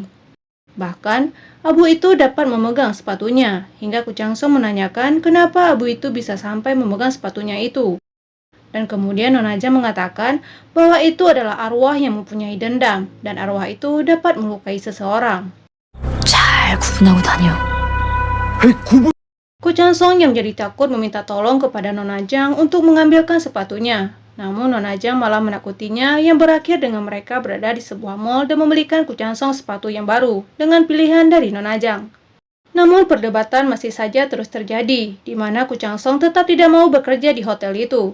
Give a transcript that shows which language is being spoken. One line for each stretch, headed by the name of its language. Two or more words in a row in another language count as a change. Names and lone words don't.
Indonesian: Bahkan, abu itu dapat memegang sepatunya, hingga Koo Chang-sung menanyakan kenapa abu itu bisa sampai memegang sepatunya itu. Dan kemudian Nona Jang mengatakan bahwa itu adalah arwah yang mempunyai dendam, dan arwah itu dapat melukai seseorang.
Korean: 잘 구분하고 다녀.
Indonesian: Koo Chang-sung yang menjadi takut meminta tolong kepada Nona Jang untuk mengambilkan sepatunya. Namun Nona Jang malah menakutinya yang berakhir dengan mereka berada di sebuah mall dan membelikan Koo Chang-sung sepatu yang baru dengan pilihan dari Nona Jang. Namun perdebatan masih saja terus terjadi, di mana Koo Chang-sung tetap tidak mau bekerja di hotel itu.